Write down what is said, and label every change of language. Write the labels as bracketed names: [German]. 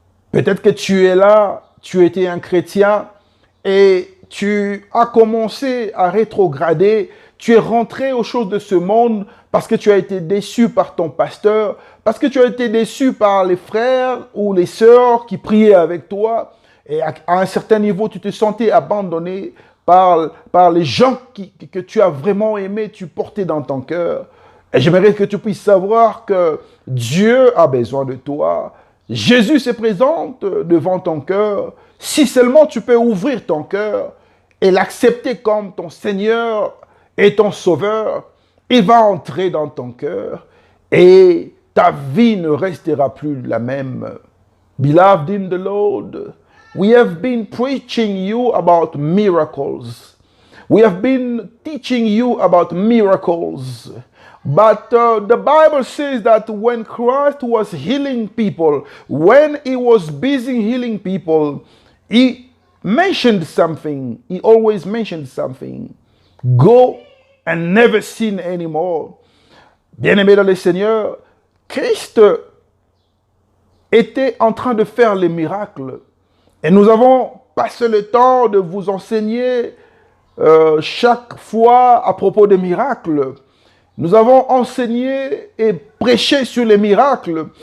[French] Peut-être que tu es là, tu étais un chrétien et tu as commencé à rétrograder. Tu es rentré aux choses de ce monde parce que tu as été déçu par ton pasteur, parce que tu as été déçu par les frères ou les sœurs qui priaient avec toi. Et à un certain niveau, tu te sentais abandonné par les gens que tu as vraiment aimés, tu portais dans ton cœur. Et j'aimerais que tu puisses savoir que Dieu a besoin de toi. Jésus se présente devant ton cœur. Si seulement tu peux ouvrir ton cœur et l'accepter comme ton Seigneur et ton Sauveur, il va entrer dans ton cœur et ta vie ne restera plus la même. [English] Beloved in the Lord, we have been preaching you about miracles. We have been teaching you about miracles. But the Bible says that when Christ was healing people, when he was busy healing people, he mentioned something. He always mentioned something. Go and never sin anymore. [French] Bien-aimé dans le Seigneur, Christ était en train de faire les miracles. Et nous avons passé le temps de vous enseigner chaque fois à propos des miracles. Nous avons enseigné et prêché sur les miracles.